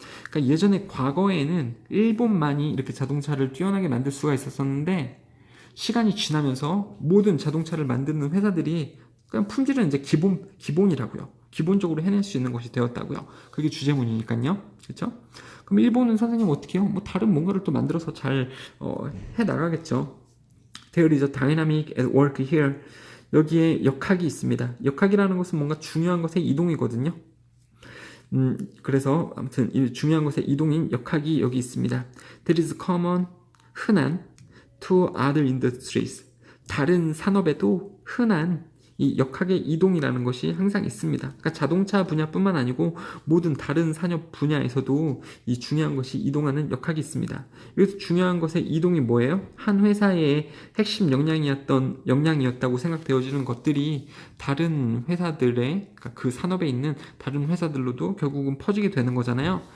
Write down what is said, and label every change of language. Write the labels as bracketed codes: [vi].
[ko] 그러니까 예전에 과거에는 일본만이 이렇게 자동차를 뛰어나게 만들 수가 있었었는데 시간이 지나면서 모든 자동차를 만드는 회사들이 그냥 품질은 이제 기본이라고요. 기본적으로 해낼 수 있는 것이 되었다고요. 그게 주제문이니까요. 그렇죠? 그럼 일본은 선생님 어떻게 해요? 뭐 다른 뭔가를 또 만들어서 잘 해 나가겠죠. [en] There is a dynamic at work here. [ko] 여기에 역학이 있습니다. 역학이라는 것은 뭔가 중요한 것의 이동이거든요. 그래서 아무튼 이 중요한 것의 이동인 역학이 여기 있습니다. [en] That is common, 흔한 to other industries. [ko] 다른 산업에도 흔한 이 역학의 이동이라는 것이 항상 있습니다. 그러니까 자동차 분야뿐만 아니고 모든 다른 산업 분야에서도 이 중요한 것이 이동하는 역학이 있습니다. 여기서 중요한 것의 이동이 뭐예요? 한 회사의 핵심 역량이었다고 생각되어지는 것들이 다른 회사들의, 그러니까 그 산업에 있는 다른 회사들로도 결국은 퍼지게 되는 거잖아요.